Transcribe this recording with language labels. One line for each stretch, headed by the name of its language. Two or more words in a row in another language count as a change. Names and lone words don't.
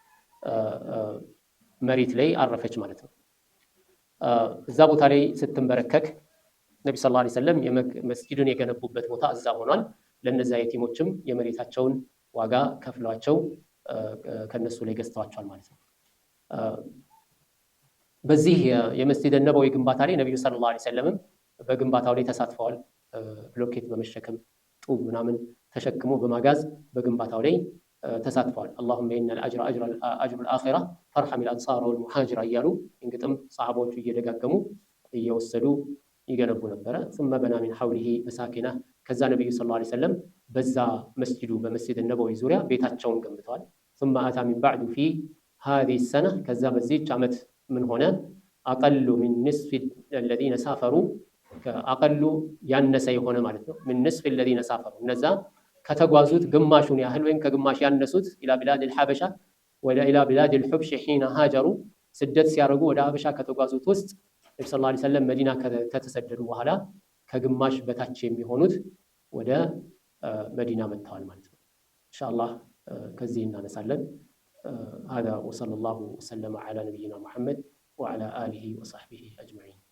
Amharic: መሬት ላይ አረፈች ማለት ነው። እዛ ቦታ ላይ ስትንበረከክ ነብዩ
Arabic: صلى الله عليه وسلم
Amharic: መስጂዱን የገነቡበት ቦታ እዛ ሆኗል። ለነዛ የቲሞችም የመሬታቸውን ዋጋ ከፍሏቸው ከነሱ ላይ ገዝተዋቸዋል ማለት ነው። በዚህ የመስጂድ ነበዊ ግንባታ ላይ ነብዩ
Arabic: صلى الله عليه وسلم
Amharic: በግንባታው ላይ ተሳትፈዋል። ብሎኬት በመሸከም ጡብ ምናምን ተሸክሞ በማጋዝ በግንባታው ላይ ተሳትፈዋል።
Arabic: اللهم ان الاجر اجر الاخره فارحم الانصار والمهاجر
Amharic: እያሉ እንግጥም ሰሃቦቹ እየደጋገሙ እየወሰዱ ይገነቡ ነበረ።
Arabic: ثم بنى من حوله مساكنه
Amharic: ከዛ ነብዩ
Arabic: صلى الله عليه وسلم
Amharic: በዛ መስጂዱ በመስጂድ ነበዊ ዙሪያ ቤታቸውን ገንብተዋል።
Arabic: ثم اتى من بعد في هذه السنه
Amharic: ከዛ በዚህች ዓመት ምን ሆነ
Arabic: اقل من نصف الذين سافروا
Amharic: አቀሉ ያነሰ የሆነ ማለት ነው። من
Arabic: نصف الذين سافروا
Amharic: እነዛ ከተጓዙት ግማሹን ያህል ወይም ከግማሽ ያነሱት
Arabic: الى بلاد الحبشه ولا الى بلاد الحبش حين هاجروا
Amharic: ስደት ሲያረጉ ወደ ሀበሻ ከተጓዙት ውስጥ ነብዩ
Arabic: صلى الله عليه وسلم
Amharic: መዲና ከተሰደዱ በኋላ ከግማሽ በታች የሚሆኑት ወደ መዲና መጥተዋል ማለት ነው። ኢንሻአላህ ከዚህ እናነሳለን።
Arabic: هذا وصلى الله وسلم على نبينا محمد وعلى آله وصحبه أجمعين.